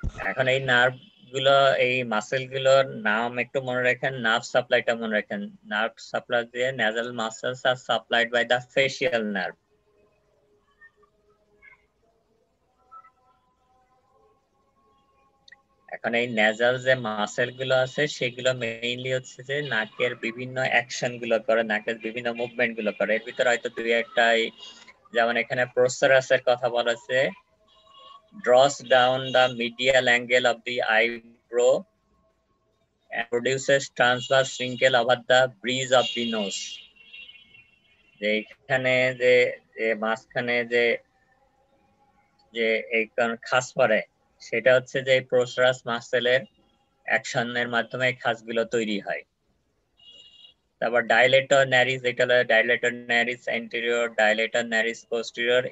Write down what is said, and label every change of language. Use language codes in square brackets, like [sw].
[bn] এখন এই নার্ভ গুলো, এই মাসেল গুলোর নাম একটু মনে রাখেন, নার্ভ সাপ্লাইটা মনে রাখেন। নার্ভ সাপ্লাই দিয়ে [en] nasal muscles are supplied by the facial nerve. [bn] এখন এই নেজাল যে মাসেল গুলো আছে সেগুলো মেইনলি হচ্ছে যে নাকের বিভিন্ন অ্যাকশন গুলো করে, নাকের বিভিন্ন মুভমেন্ট গুলো করে। এর ভিতরে হয়তো দুই একটা, যেমন এখানে প্রসেরাসের কথা বলা আছে, [en] draws down the medial angle of the eyebrow and produces transverse wrinkle over the bridge of the nose। [bn] যে এখানে যে মাঝখানে যে যে এই খাস পরে, সেটা হচ্ছে যে প্রসেরাস মাসেলের অ্যাকশনের মাধ্যমে এই খাসগুলো তৈরি হয়। তারপর ডাইলেটর ন্যারিস, এটা হলো ডাইলেটর ন্যারিস অ্যান্টেরিয়র, ডাইলেটর ন্যারিস পোস্টেরিয়র।